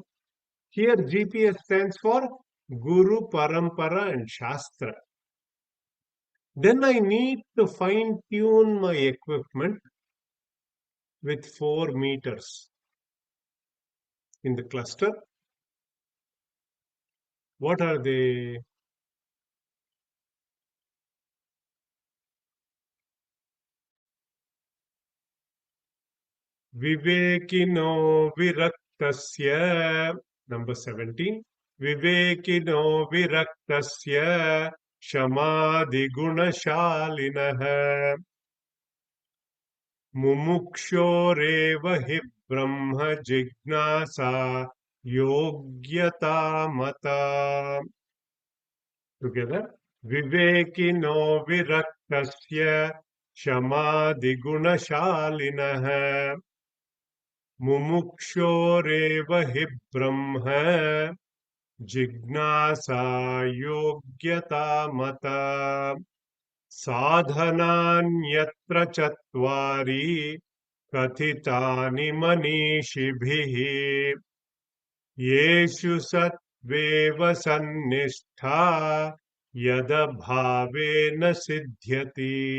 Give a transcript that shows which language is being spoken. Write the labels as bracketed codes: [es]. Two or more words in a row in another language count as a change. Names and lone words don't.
[en] Here, GPS stands for Guru, Parampara, and Shastra. Then I need to fine tune my equipment with 4 meters in the cluster. What are they? [sa] विवेकिनो विरक्तस्य. Number 17. विवेकिनो विरक्तस्य शमादि गुणशालिनः मुमुक्षोरेव हि ब्रह्म जिज्ञासा योग्यता मता. Together. विवेकिनो विरक्तस्य शमादि गुणशालिनः मुमुक्षोरेव हि ब्रह्म जिज्ञासा योग्यता मता साधनान्यत्र चत्वारि कथितानि मनीषिभिः येषु सत्त्वेव सन्निष्ठा यदभावेन सिद्ध्यति